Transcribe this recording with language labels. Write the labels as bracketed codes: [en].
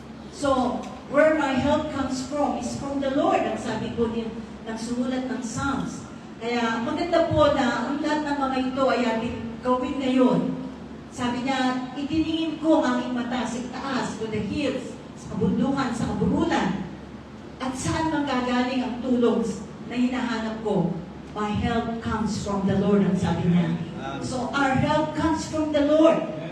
[en] So, where my help comes from is from the Lord. [tl] Ang sabi po din ng sumulat ng Psalms. Kaya maganda po na ang lahat ng mga ito ay ating gawin ngayon. Sabi niya, itiningin ko ang aking mata sa taas, [en] to the hills, [tl] sa kabundukan, sa kaburulan. At saan manggagaling ang tulong na hinahanap ko? [en] My help comes from the Lord, [tl] ang sabi niya. [en] So, our help comes from the Lord.